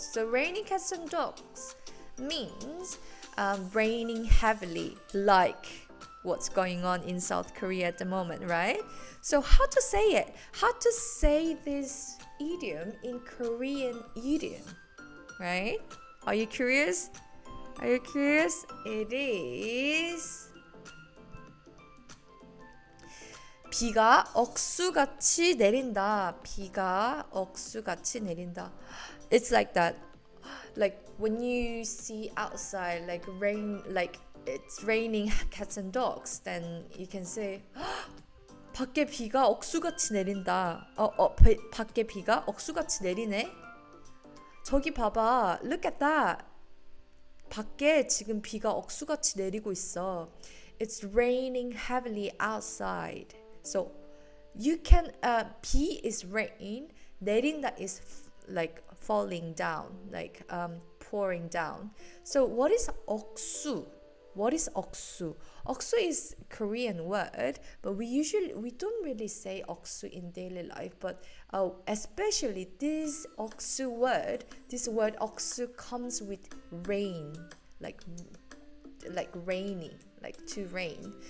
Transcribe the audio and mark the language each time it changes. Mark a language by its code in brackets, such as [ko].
[en] So raining cats and dogs means raining heavily, like what's going on in South Korea at the moment, right? So how to say it? How to say this idiom in Korean idiom, right? Are you curious? Are you curious? It is [ko] 비가 억수같이 내린다. 비가 억수같이 내린다. [en] It's like that. Like when you see outside like rain, like it's raining cats and dogs, then you can say [ko] 밖에 비가 억수같이 내린다. 밖에 비가 억수같이 내리네. 저기 봐봐. [en] Look at that. [ko] 밖에 지금 비가 억수같이 내리고 있어. [en] It's raining heavily outside. So you can 비 is rain, 내린다 is like falling down, like pouring down. So what is 억수? What is 억수? 억수 is Korean word, but we don't really say 억수 in daily life, but especially this 억수 word, this word 억수 comes with rain, like rainy, like to rain.